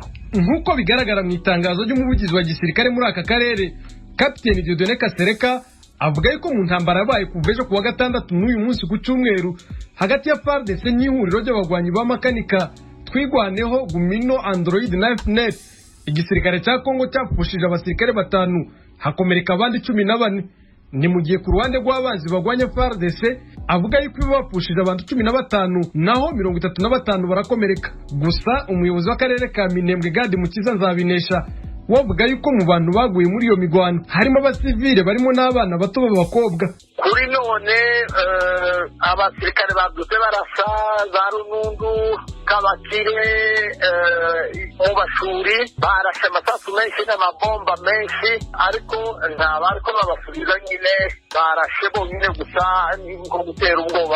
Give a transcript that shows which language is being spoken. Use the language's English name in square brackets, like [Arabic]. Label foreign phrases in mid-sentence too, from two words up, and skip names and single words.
[Kinyarwanda] Nkuko bigaragara mu itangazo ry'umuvugizi wa gisirikare muri aka karere, Kapiteni Dieudonné Kasereka avuga yuko mu ntambara yabaye kuva ejo ku wa gatandatu n'uyu munsi ku cyumweru hagati ya FARDC n'ihuriro ry'abagwanyi b'amakanika twigwaneho Gumino, Android na FNL, igisirikare cya Kongo cyapfushije abasirikare 5 hakomereka abandi 14. Ni mu gihe ku ruhande rw'abanzi bagwanya FARDC avuga yuko bapfushije abantu 15 naho 35 barakomereka. Gusa umuyobozi w'akarere ka Minembwe Gadi Mukiza Nzabinesha wavuga yuko mu bantu baguye muri iyo migwano harimo abasivile barimo n'abana bato b'abakobwa. Kuri none abasirikare babyutse barasa za Runundu, Kabakire, mu Bashuri barashe amasasu menshi n'amabomba menshi, ariko ntabariko babasubiza nyine, barashe bonyine gusa nko gutera ubwoba.